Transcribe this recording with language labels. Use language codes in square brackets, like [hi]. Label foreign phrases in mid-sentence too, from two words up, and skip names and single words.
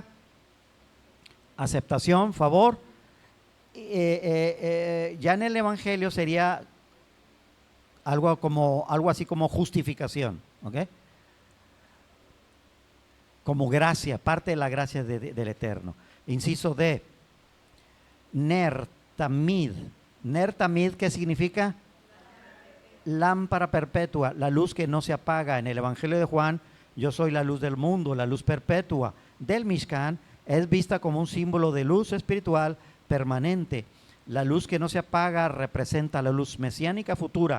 [es] Aceptación, favor. Ya en el Evangelio sería algo así como justificación, ¿ok? Como gracia, parte de la gracia del Eterno. Inciso D, [he] נר תמיד. נר תמיד, [es] ¿qué significa? Lámpara perpetua, la luz que no se apaga. En el Evangelio de Juan, yo soy la luz del mundo, la luz perpetua del Mishkan, es vista como un símbolo de luz espiritual permanente. La luz que no se apaga representa la luz mesiánica futura.